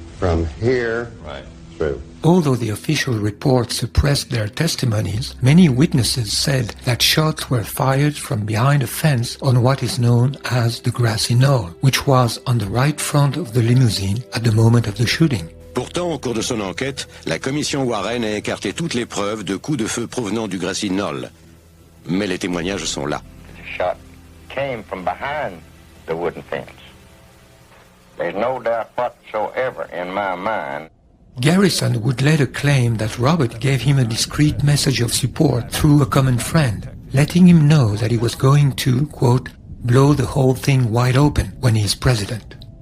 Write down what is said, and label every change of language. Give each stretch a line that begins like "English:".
English: From here, right, through. Although the official report suppressed their testimonies, many witnesses said that shots were fired from behind a fence on what is known as the grassy knoll, which was on the right front of the limousine at the moment of the shooting.
French: Pourtant, au cours de son enquête, la commission Warren a écarté toutes les preuves de coups de feu provenant du Grassy Knoll. Mais les témoignages sont là.
English: The shot came from behind the wooden fence. There's no doubt whatsoever in my mind. Garrison would later claim that Robert gave him a discreet message of support through a common friend, letting him know that he was going to, quote, blow the whole thing wide open when he is president.